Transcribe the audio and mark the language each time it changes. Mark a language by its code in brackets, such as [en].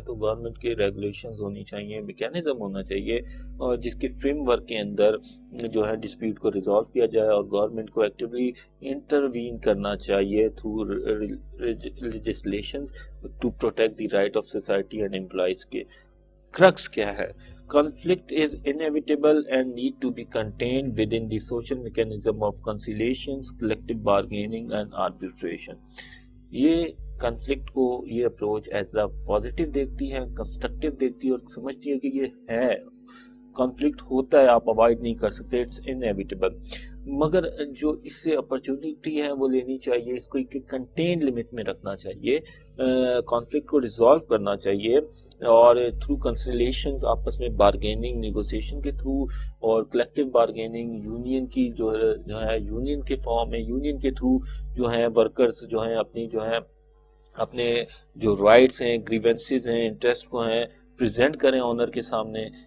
[ur] تو گورنمنٹ کے ریگولیشنز ہونی چاہیے, میکینزم ہونا چاہیے اور جس کے فریم ورک کے اندر جو ہے ڈسپیوٹ کو ریزالو کیا جائے, اور گورنمنٹ کو ایکٹیولی انٹروین کرنا چاہیے through legislations [en] to protect the right of society and employees [ur] کے. کرکس کیا ہے؟ [en] Conflict is inevitable and need to be contained within the social mechanism of conciliations, collective bargaining and arbitration. [ur] یہ conflict کو یہ approach as a positive دیکھتی ہے, constructive دیکھتی ہے اور سمجھتی ہے کہ یہ ہے کنفلکٹ ہوتا ہے, آپ اوائڈ نہیں کر سکتے, [en] It's inevitable. [ur] مگر جو اس سے اپرچونیٹی ہے وہ لینی چاہیے, اس کو ایک کنٹین لمٹ میں رکھنا چاہیے, کانفلکٹ کو ریزالو کرنا چاہیے اور تھرو کنسیلیشنز آپس میں بارگیننگ نیگوسیشن کے تھرو اور کلیکٹیو بارگیننگ یونین کی جو ہے یونین کے فارم میں یونین کے تھرو جو ہے ورکرز جو ہیں اپنے جو رائٹس ہیں, گریونسز ہیں, انٹرسٹ کو ہیں پریزنٹ کریں آنر کے سامنے.